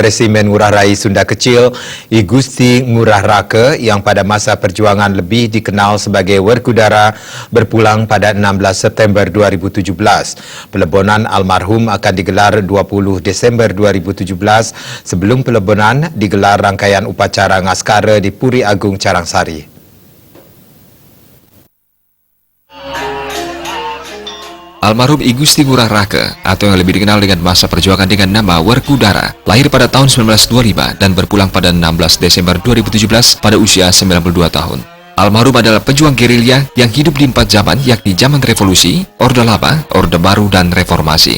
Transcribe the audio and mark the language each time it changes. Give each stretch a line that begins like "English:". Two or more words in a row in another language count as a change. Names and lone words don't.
Indonesian: Resimen Ngurah Rai Sunda Kecil, I Gusti Ngurah Rake yang pada masa perjuangan lebih dikenal sebagai Werkudara berpulang pada 16 September 2017. Pelebonan almarhum akan digelar 20 Desember 2017. Sebelum pelebonan digelar rangkaian upacara ngaskara di Puri Agung Carangsari. Almarhum I Gusti Ngurah Rake, atau yang lebih dikenal dengan masa perjuangan dengan nama Werkudara, lahir pada tahun 1925 dan berpulang pada 16 Desember 2017 pada usia 92 tahun. Almarhum adalah pejuang gerilya yang hidup di 4 zaman, yakni zaman revolusi, Orde Lama, Orde Baru, dan Reformasi.